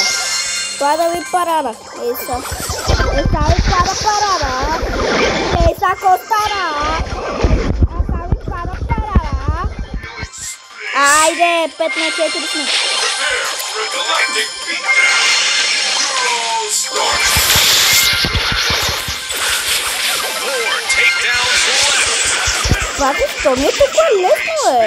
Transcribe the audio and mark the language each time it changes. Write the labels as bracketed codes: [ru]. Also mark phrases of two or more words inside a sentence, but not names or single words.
[es] Espada bien parada. Esa espada parada. Esa costará. Esa espada parada. [bg] Айде, 5 на 4 сме. Това защо ми е толкова лесно, бе?